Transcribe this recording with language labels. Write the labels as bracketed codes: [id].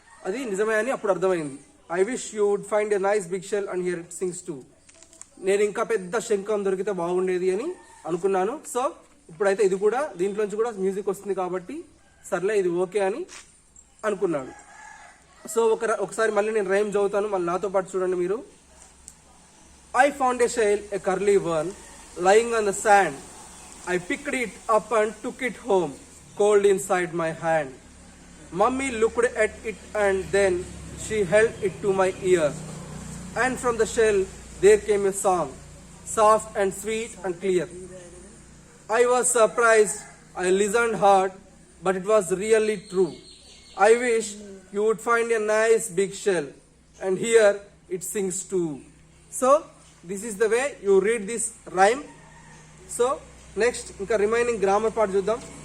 [te] అది నిజమే అని అప్పుడు అర్థమైంది. [en] I wish you would find a nice big shell and hear it sings too. [te] నేను ఇంకా పెద్ద శంఖం దొరికితే బాగుండేది అని అనుకున్నాను. సో ఇప్పుడైతే ఇది కూడా దీంట్లోంచి కూడా మ్యూజిక్ వస్తుంది కాబట్టి సర్లే ఇది ఓకే అని అనుకున్నాడు. సో ఒకసారి మళ్ళీ నేను రైమ్ చదువుతాను, మళ్ళీ నాతో పాటు చూడండి మీరు. [en] I found a shell, a curly one, lying on the sand. I picked it up and took it home, cold inside my hand. Mummy looked at it and then she held it to my ear. And from the shell there came a song, soft and sweet and clear. I was surprised, I listened hard, but it was really true. I wish you would find a nice big shell, and here it sings too. So this is the way you read this rhyme. So next [te] ఇంకా remaining grammar part చూద్దాం.